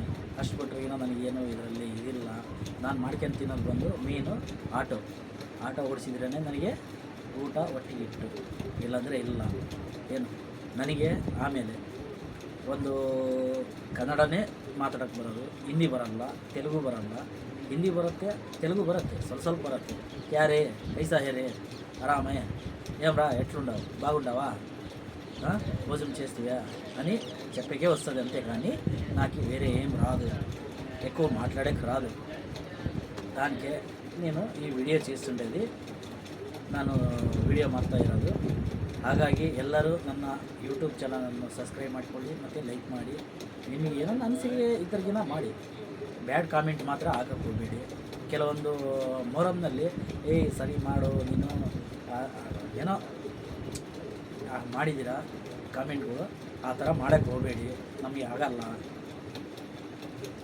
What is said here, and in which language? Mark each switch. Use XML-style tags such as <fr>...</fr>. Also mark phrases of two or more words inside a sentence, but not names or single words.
<kn>ಅಷ್ಟು ಬಿಟ್ಟರೆ ನನಗೇನು ಇದರಲ್ಲಿ ಇದಿಲ್ಲ. ನಾನು ಮಾಡ್ಕೊಂಡು ತಿನ್ನೋದು ಬಂದು ಮೀನು, ಆಟೋ ಓಡಿಸಿದ್ರೇ ನನಗೆ ಊಟ ಒಟ್ಟಿಗೆ ಇಟ್ಟು, ಇಲ್ಲಾಂದರೆ ಇಲ್ಲ. ಏನು ನನಗೆ ಆಮೇಲೆ ಒಂದು ಕನ್ನಡನೇ ಮಾತಾಡೋಕ್ಕೆ ಬರೋದು, ಹಿಂದಿ ಬರೋಲ್ಲ, ತೆಲುಗು ಬರೋಲ್ಲ. ಹಿಂದಿ ಬರುತ್ತೆ, ತೆಲುಗು ಬರುತ್ತೆ, ಸ್ವಲ್ಪ బರುತ್ತೆ.</kn> <hi>क्यारे कैसा हे रे आरामे</hi> <te>ఏమ్రా ఎట్లుండవు బాగుండవా భోజనం చేస్తువా అని చెప్పకే వస్తుంది అంతే. కానీ నాకు వేరే ఏం రాదు, ఎక్కువ మాట్లాడేకి రాదు. దానికే నేను ఈ విడియో చేస్తుండేది,</te> <kn>ನಾನು ವಿಡಿಯೋ ಮಾಡ್ತಾ ಇರೋದು. ಹಾಗಾಗಿ ಎಲ್ಲರೂ ನನ್ನ ಯೂಟ್ಯೂಬ್ ಚಾನಲನ್ನು ಸಬ್ಸ್ಕ್ರೈಬ್ ಮಾಡಿಕೊಳ್ಳಿ ಮತ್ತು ಲೈಕ್ ಮಾಡಿ. ನಿಮಗೆ ಏನೋ ಅನಿಸಿಕೆ ಇದ್ರಿಗಿನ ಮಾಡಿ, ಬ್ಯಾಡ್ ಕಾಮೆಂಟ್ ಮಾತ್ರ ಹಾಕಕ್ಕೆ ಹೋಗಬೇಡಿ. ಕೆಲವೊಂದು ಮೊಹರಂನಲ್ಲಿ ಸರಿ ಮಾಡು ನೀನು ಏನೋ ಮಾಡಿದ್ದೀರಾ ಕಾಮೆಂಟ್ಗಳು, ಆ ಥರ ಮಾಡೋಕ್ಕೆ ಹೋಗಬೇಡಿ, ನಮಗೆ ಆಗಲ್ಲ.</kn>